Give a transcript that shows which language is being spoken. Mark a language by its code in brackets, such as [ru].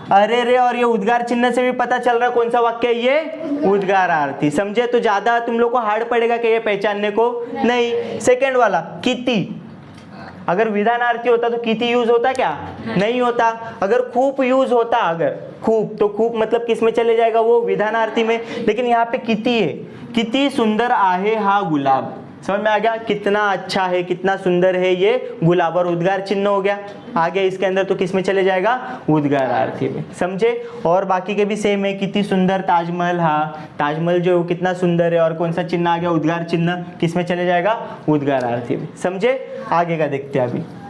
[hi] अरे रे और ये उद्गार चिन्ह से भी पता चल रहा है कौन सा वाक्य है, ये उद्गारार्थी। समझे? तो ज्यादा तुम लोग को हार्ड पड़ेगा कि ये पहचानने को नहीं। सेकंड वाला किती, अगर विधानार्थी होता तो किती यूज होता क्या, नहीं होता। अगर खूब यूज होता, अगर खूब, तो खूब मतलब किस में चले जाएगा, वो विधानार्थी में। लेकिन यहाँ पे किती है, [mr] किती सुंदर आहे हा गुलाब। [hi] समझ में आ गया? कितना अच्छा है, कितना सुंदर है ये गुलाब, और उद्गार चिन्ह हो गया आ गया इसके अंदर, तो किस में चले जाएगा, उद्गारार्थी में। समझे? और बाकी के भी सेम है, कितनी सुंदर ताजमहल, हाँ ताजमहल जो कितना सुंदर है, और कौन सा चिन्ह आ गया, उद्गार चिन्ह, किस में चले जाएगा, उद्गारार्थी में। समझे? आगे का देखते हैं अभी।